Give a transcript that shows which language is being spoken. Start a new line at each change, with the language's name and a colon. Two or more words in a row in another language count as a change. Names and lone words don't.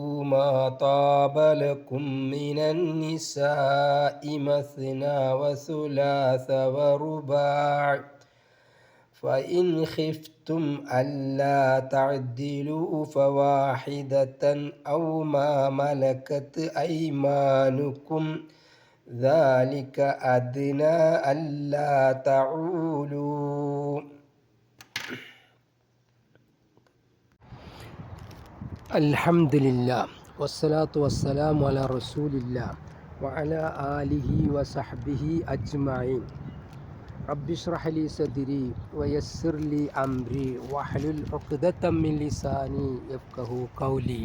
Arabic: ما طاب لكم من النساء مثنى وثلاث ورباع فإن خفتم ألا تعدلوا فواحدة أو ما ملكت أيمانكم ذلك أدنى ألا تعولوا. الحمد لله والصلاة والسلام على رسول الله وعلى آله وصحبه أجمعين. رب اشرح لي صدري ويسر لي أمري واحلل عقدة من لساني يفقهوا قولي.